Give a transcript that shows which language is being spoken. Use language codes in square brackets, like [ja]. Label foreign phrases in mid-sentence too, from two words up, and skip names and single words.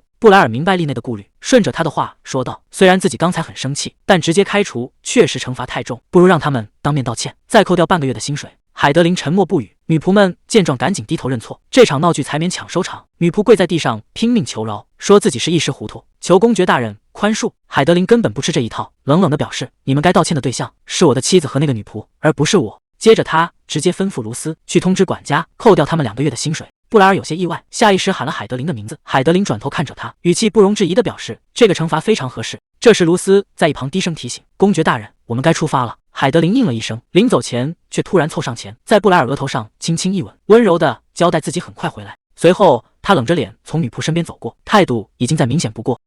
[zh] 布萊爾明白麗娜的顧慮，順着她的話說道：“雖然自己剛才很生氣，但直接開除確實懲罰太重，不如讓他們當面道歉，再扣掉半個月的薪水。” 海德琳沉默不語，女僕們見狀趕緊低頭認錯，這場鬧劇才勉強收場。女僕跪在地上拼命求饒，說自己是一時糊塗，求公爵大人寬恕。海德琳根本不吃這一套，冷冷地表示：“你們該道歉的對象是我的妻子和那個女僕，而不是我。” 接着他直接吩咐盧斯去通知管家，扣掉他們2個月的薪水。布萊爾有些意外，下意識喊了海德琳的名字。海德琳轉頭看着他，語氣不容置疑地表示：“這個懲罰非常合適。” 這時盧斯在一旁低聲提醒：“公爵大人，我們該出發了。” 海德琳應了一聲，臨走前卻突然湊上前，在布萊爾額頭上輕輕一吻，溫柔地交代自己很快回來。隨後他冷着臉從女僕身邊走過，態度已經再明顯不過。